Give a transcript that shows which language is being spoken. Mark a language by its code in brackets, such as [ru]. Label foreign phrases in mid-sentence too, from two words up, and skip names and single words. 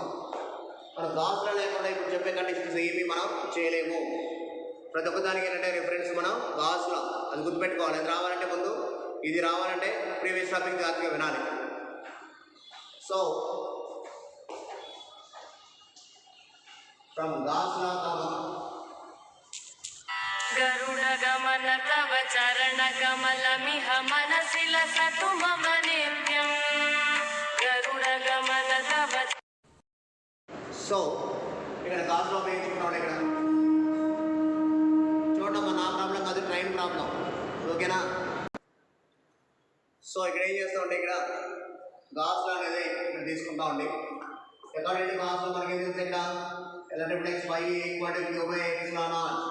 [te] మనం గాస్లా లేకుండా ఇప్పుడు చెప్పే కండిషన్స్ ఏమి మనం చేయలేము. ప్రతి ఒక్కదానికి ఏంటంటే రిఫరెన్స్ మనం గాస్లా, అది గుర్తుపెట్టుకోవాలి. అది రావాలంటే ముందు ఇది రావాలంటే [en] previous topic [te] జాగ్రత్తగా వినాలి. [en] So from Gauss law [sa] गरुड़ गमन तव चरण कमलमिह मनसि लसतु मम नित्यं गरुड़ गमन तव. [te] సో ఇక్కడ గాస్లో వేయించుకుంటాం. ఇక్కడ చూడమ్మా, నా ప్రాబ్లం కాదు, [en] train problem, [te] ఓకేనా. సో ఇక్కడ ఏం చేస్తామంటే ఇక్కడ గాస్లో అనేది ఇక్కడ తీసుకుంటామండి. ఎక్కడంటే గాస్లో మనకి ఏం తెలుసు, ఇక్కడ [en] electric phi equal to Q/ε0.